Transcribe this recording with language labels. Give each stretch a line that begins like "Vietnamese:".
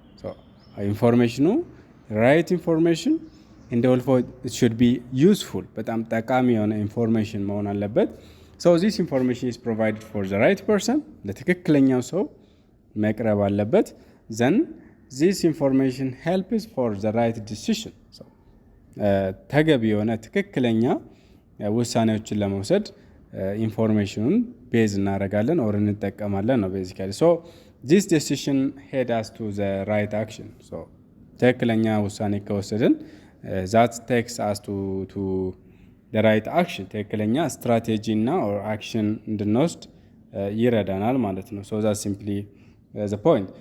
English: so ኢንፎርሜሽኑ right information and also it should be useful,
Amharic: በጣም ጠቃሚ የሆነ ኢንፎርሜሽን መሆን አለበት።
English: so this information is provided for the right person,
Amharic: ለትክክለኛው ሰው መቅረብ አለበት።
English: then this information helps for the right decision.
Amharic: so ተገቢ የሆነ ትክክለኛ ውሳኔዎችን ለመውሰድ ኢንፎርሜሽኑን ቤዝ እናደርጋለን ኦር እንጠቀማለን ነው basically.
English: so this decision head us to the right action. so
Amharic: ትክክለኛ ውሳኔ ከወሰድን
English: that takes us to the right action
Amharic: ትክክለኛ ስትራቴጂ እና
English: or action
Amharic: እንድንወስድ ይረዳናል ማለት ነው።
English: so that's simply the point.